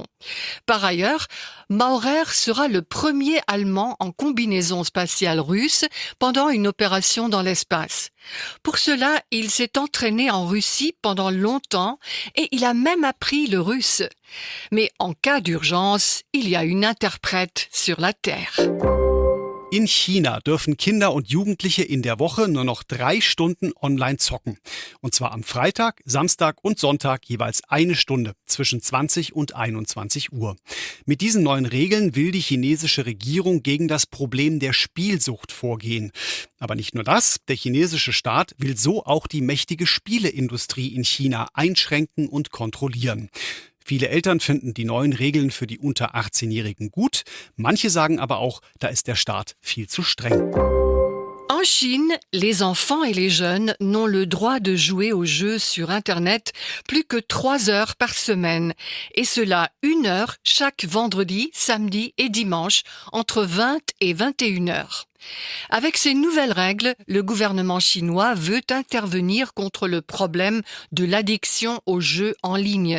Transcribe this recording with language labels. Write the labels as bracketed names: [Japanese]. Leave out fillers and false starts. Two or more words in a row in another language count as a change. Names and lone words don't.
[French] Par ailleurs, Maurer sera le premier Allemand en combinaison spatiale russe pendant une opération dans l'espace. Pour cela, il s'est entraîné en Russie pendant longtemps et il a même appris le russe. Mais en cas d'urgence, il y a une interprète sur la Terre. [German] In China dürfen Kinder und Jugendliche in der Woche nur noch 3 Stunden online zocken. Und zwar am Freitag, Samstag und Sonntag jeweils 1 Stunde zwischen 20 und 21 Uhr. Mit diesen neuen Regeln will die chinesische Regierung gegen das Problem der Spielsucht vorgehen. Aber nicht nur das, der chinesische Staat will so auch die mächtige Spieleindustrie in China einschränken und kontrollieren. Viele Eltern finden die neuen Regeln für die unter 18-Jährigen gut. Manche sagen aber auch, da ist der Staat viel zu streng. [French] En Chine, les enfants et les jeunes n'ont le droit de jouer aux jeux sur Internet plus que 3 heures par semaine. Et cela 1 heure chaque vendredi, samedi et dimanche, entre 20 et 21 heures. Avec ces nouvelles règles, le gouvernement chinois veut intervenir contre le problème de l'addiction aux jeux en ligne.